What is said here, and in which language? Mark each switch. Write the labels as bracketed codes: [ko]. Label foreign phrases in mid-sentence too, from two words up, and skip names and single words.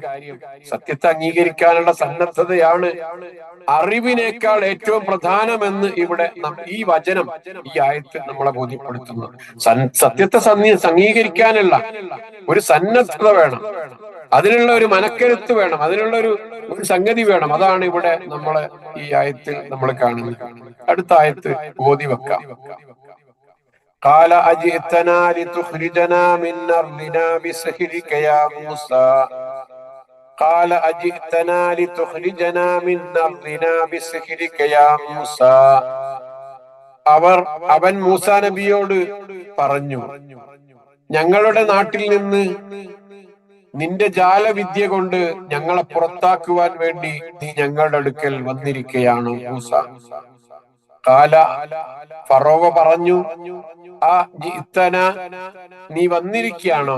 [ml] സത്യത്തെ അംഗീകരിക്കാനുള്ള സന്നദ്ധതയാണ് അറിവിനേക്കാൾ ഏറ്റവും പ്രധാനമെന്ന് ഇവിടെ ഈ വചനം, ഈ ആയത്ത് നമ്മളെ ബോധ്യപ്പെടുത്തുന്നു. സത്യത്തെ അംഗീകരിക്കാനുള്ള ഒരു സന്നദ്ധത വേണം, അതിനുള്ള ഒരു മനക്കരുത്ത് വേണം, അതിനുള്ള ഒരു സംഗതി വേണം. അതാണ് ഇവിടെ നമ്മളെ ഈ ആയത്തിൽ നമ്മൾ കാണുന്നത്. അടുത്ത ആയത്ത് ഓതി വെക്കാം. [ar] قال أجئتنا لتخرجنا من أرضنا بسحرك يا موسى قال أجئتنا لتخرجنا من أرضنا بسحرك يا موسى [ml] അവൻ മൂസാ നബിയോട് പറഞ്ഞു, ഞങ്ങളുടെ നാട്ടിൽ നിന്ന് നിന്റെ ജാലവിദ്യ കൊണ്ട് ഞങ്ങളെ പുറത്താക്കുവാൻ വേണ്ടി നീ ഞങ്ങളുടെ അടുക്കൽ വന്നിരിക്കുകയാണോ മൂസ? കാല, ഫറോവ പറഞ്ഞു, ആ ജിത്തന, നീ വന്നിരിക്കുകയാണോ?